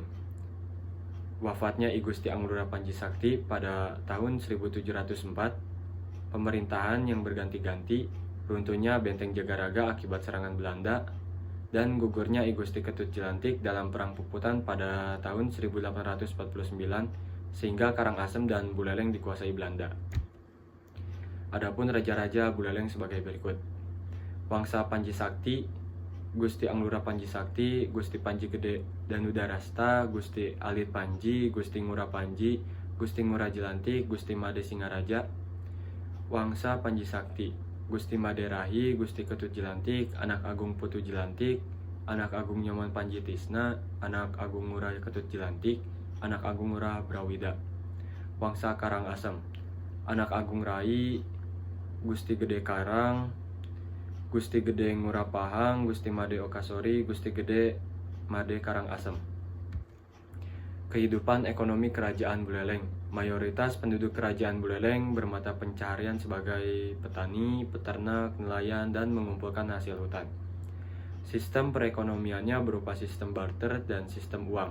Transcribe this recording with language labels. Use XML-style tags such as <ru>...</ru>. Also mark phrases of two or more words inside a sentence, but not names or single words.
<id>Wafatnya I Gusti Anglura Panji Sakti pada tahun 1704, pemerintahan yang berganti-ganti, runtuhnya Benteng Jagaraga akibat serangan Belanda, dan gugurnya I Gusti Ketut Jelantik dalam Perang Puputan pada tahun 1849 sehingga Karangasem dan Buleleng dikuasai Belanda. Adapun raja-raja Buleleng sebagai berikut. Wangsa Panji Sakti, Gusti Anglura Panji Sakti, Gusti Panji Gede Danudarasta, Gusti Alit Panji, Gusti Ngura Panji, Gusti Ngura Jelantik, Gusti Made Singaraja. Wangsa Panji Sakti, Gusti Made Rahi, Gusti Ketut Jelantik, Anak Agung Putu Jelantik, Anak Agung Nyoman Panji Tisna, Anak Agung Ngura Ketut Jelantik, Anak Agung Ngura Brawida. Wangsa Karangasem, Anak Agung Rai, Gusti Gede Karang, Gusti Gede Ngura Pahang, Gusti Made Okasori, Gusti Gede Made Karangasem. Kehidupan ekonomi Kerajaan Buleleng. Mayoritas penduduk Kerajaan Buleleng bermata pencaharian sebagai petani, peternak, nelayan, dan mengumpulkan hasil hutan. Sistem perekonomiannya berupa sistem barter dan sistem uang.</id>